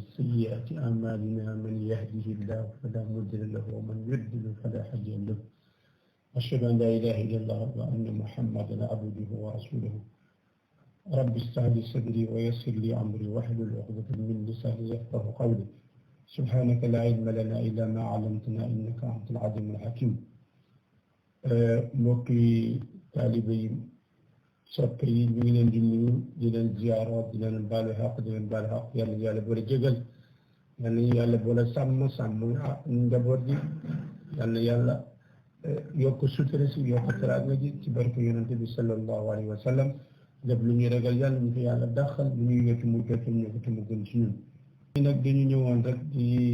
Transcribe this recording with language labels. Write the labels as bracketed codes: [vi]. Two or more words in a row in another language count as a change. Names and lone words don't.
[ar] سيئات أعمالنا من يهده الله فلا مضل له ومن يضلل فلا هادي له أشهد أن لا إله إلا الله وأن محمدا عبده ورسوله رب اشرح لي صدري ويسر لي أمري واحلل عقدة من لساني يفقهوا قولي سبحانك لا علم لنا إلا ما علمتنا إنك أنت العليم الحكيم [wo] mbokki taalibe yi soppe yi ñu ngi leen di nuyu di leen ziyaara di leen baalu xaq di leen baalu xaq yàlla yàlla boole jégal yàlla yàlla boole sàmm njaboot gi yàlla yokk sutura si yokk teraanga ji ci barke yonente bi [ar] صلى الله عليه وسلم [wo] lépp lu ñuy ragal yàlla ñu fi yàlla dàqal lu ñuy wécc mu jot ñu ko te mu gën ci ñun nag dañu ñëwoon rek di